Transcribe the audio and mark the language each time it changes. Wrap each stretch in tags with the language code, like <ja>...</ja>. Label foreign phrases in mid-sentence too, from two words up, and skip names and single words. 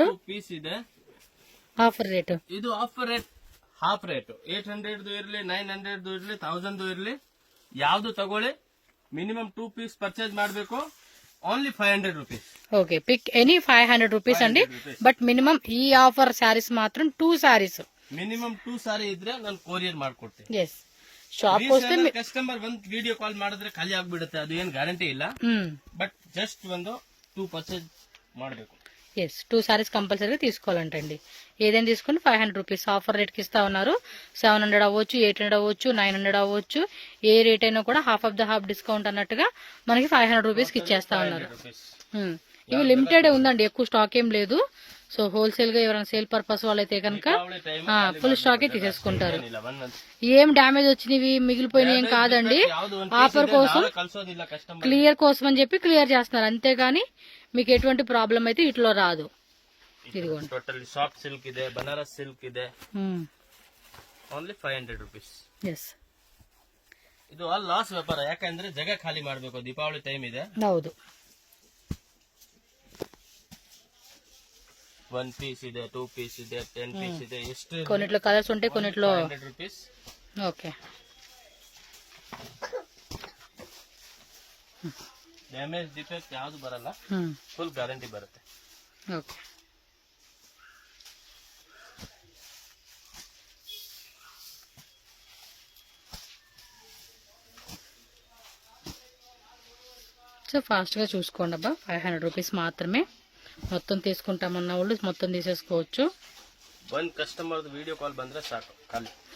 <kn>పీಸ್ ಇದೆ.</kn> <te>ఆఫర్ రేట్</te> <kn>ಇದು</kn> <en>offer rate half rate.</en> <kn>800 ಇರ್ಲಿ, 900 ಇರ್ಲಿ, 1000 ಇರ್ಲಿ, ಯಾವ್ದು ತಗೊಳ್ಳಿ. ಮಿನಿಮಮ್ 2 ಪೀಸ್ ಪರ್ಚೇಸ್ ಮಾಡ್ಬೇಕು.</kn> <te>ఓన్లీ 500 రూపీస్. ఓకే,</te> <en>pick any 500 rupees</en> <te>అండి. బట్ మినిమం ఈ ఆఫర్ శారీస్ మాత్రం 2 శారీస్,</te> <kn>ಮಿನಿಮಮ್ 2 ಸಾರಿ ಇದ್ರೆ ನಾನು ಕೊರಿಯರ್ ಮಾಡ್ಕೊಡ್ತೀನಿ. ಎಸ್, ಶಾಪ್ ವಸ್ತೆ ಕಸ್ಟಮರ್ ಒಂದು ವಿಡಿಯೋ ಕಾಲ್ ಮಾಡಿದ್ರೆ ಖಾಲಿ ಆಗ್ಬಿಡುತ್ತೆ, ಅದು ಏನ್ ಗ್ಯಾರಂಟಿ ಇಲ್ಲ. ಬಟ್ ಜಸ್ಟ್ ಒಂದು 2 ಪರ್ಚೇಸ್ ಮಾಡಬೇಕು.</kn> <te>ఎస్, 2 శారీస్ కంపల్సరీగా తీసుకోవాలంటండి. ఏదైనా తీసుకుని 500 రూపీస్ ఆఫర్ రేట్ కి ఇస్తా ఉన్నారు. 700 అవ్వచ్చు, 800 అవ్వచ్చు, 900 అవ్వచ్చు. ఏ రేట్ అయినా కూడా</te> <en>half of the half discount</en> <te>అన్నట్టుగా మనకి 500 రూపీస్ కి ఇచ్చేస్తా ఉన్నారు. ఇవి లిమిటెడ్ ఉందండి, ఎక్కువ స్టాక్ ఏం లేదు. సో హోల్సేల్ గా ఎవరైనా సేల్ పర్పస్ వాళ్ళైతే కనుక ఫుల్ స్టాక్ తీసేసుకుంటారు. ఏం డ్యామేజ్ వచ్చినవి మిగిలిపోయినవి ఏం కాదండి, ఆఫర్ కోసం క్లియర్ కోసం అని చెప్పి క్లియర్ చేస్తున్నారు, అంతేగాని మీకు ఎటువంటి ప్రాబ్లం అయితే ఇట్లో రాదు. ఇదిగోండి,</te> <kn>టోటల్ సాఫ్ట్ సిల్క్ ಇದೆ, బనారస్ సిల్క్ ಇದೆ.</kn> <te>ఓన్లీ 500 రూపీస్. ఎస్,</te> <kn>ಇದು</kn> <en>all loss</en> <kn>ವ್ಯಾಪಾರ. ಯಾಕಂದ್ರೆ ಜಾಗ ಖಾಲಿ ಮಾಡಬೇಕು, ದೀಪಾವಳಿ ಟೈಮ್ ಇದೆ. ಹೌದು, 1 పీస్ ಇದೆ, 2 పీస్ ಇದೆ, 10 పీస్ ಇದೆ. ಎಷ್ಟು</kn> <te>కొన్నిట్లో కలర్స్ ఉంటాయి, కొన్నిట్లో 500 రూపీస్. ఓకే,</te> <kn>ಡ್ಯಾಮೇಜ್ ಡಿಫೆಕ್ಟ್ ಯಾವುದು ಬರಲ್ಲ, ಫುಲ್ ಗ್ಯಾರಂಟಿ ಬರುತ್ತೆ.</kn> <te>ఓకే, సో ఫాస్ట్ గా చూసుకోండి అబ్బా. 500 రూపీస్ మాత్రమే. మొత్తం తీసుకుంటామన్న వాళ్ళు మొత్తం తీసేసుకోవచ్చు.</te> <kn>ಒಂದು ಕಸ್ಟಮರ್ ವಿಡಿಯೋ ಕಾಲ್ ಬಂದ್ರೆ ಸಾಕು ಖಾಲಿ.</kn>